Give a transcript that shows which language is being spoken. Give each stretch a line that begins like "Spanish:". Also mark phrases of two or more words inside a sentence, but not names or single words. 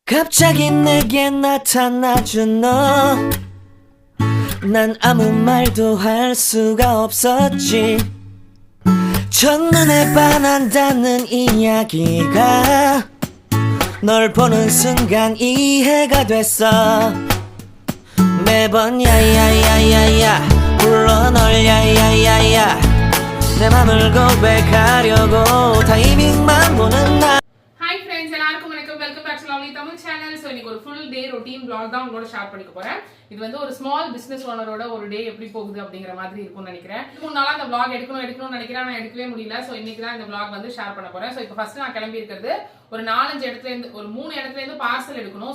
Korean: 갑자기 내게 나타나준 너 난 아무 말도 할 수가 없었지 첫눈에 반한다는 이야기가 널 보는 순간 이해가 됐어 매번 야야야야야 불러 널 야야야야 내 맘을 고백하려고 타이밍만 보는 나
English: Hi friends,
Tamil: எல்லாருக்கும் வணக்கம்.
English: welcome back to Lovely Tamil channel.
Tamil: ஸோ இன்னைக்கு ஒரு
English: full day routine vlog
Tamil: தான் உங்களோட ஷேர் பண்ணிக்க போறேன். இது வந்து ஒரு
English: small business owner
Tamil: ஒரு டே எப்படி போகுது அப்படிங்கிற மாதிரி இருக்கும்னு நினைக்கிறேன். இதுக்கு முன்னால அந்த vlog எடுக்கணும்னு நினைக்கிறேன், நான் எடுக்கவே முடியல. ஸோ இன்னைக்கு தான் இந்த vlog வந்து ஷேர் பண்ண போறேன். ஸோ இப்போ ஃபர்ஸ்ட் நான் கிளம்பி இருக்கிறது ஒரு 4-5 இடத்துல இருந்து ஒரு 3 இடத்துல இருந்து பார்சல் எடுக்கணும்.